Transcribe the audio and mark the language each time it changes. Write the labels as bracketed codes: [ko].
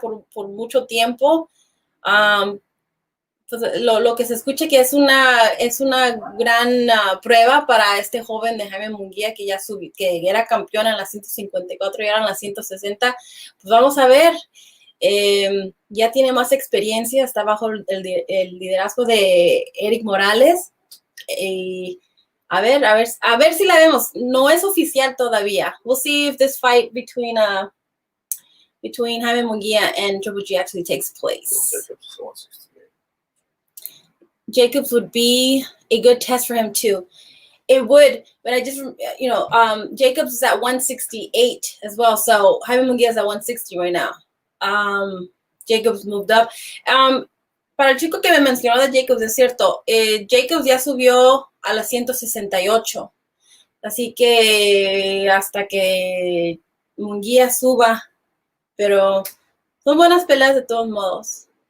[es] Por mucho tiempo. Pues, lo que se escucha que es una gran prueba para este joven de Jaime Munguia que que era campeón en las 154 y ahora en las 160. Pues vamos a ver. Ya tiene más experiencia, está bajo el liderazgo de Eric Morales. A ver si la vemos. No es oficial todavía. [en] We'll see if this fight between Jaime Munguia and Triple G actually takes place. Jacobs would be a good test for him too. It would, but I just, Jacobs is at 168 as well. So Jaime Munguia is at 160 right now. Jacobs moved up. [es] Para el chico que me mencionó de Jacobs, es cierto, Jacobs ya subió a las 168. Así que hasta que Munguia suba, pero son buenas peleas de todos modos.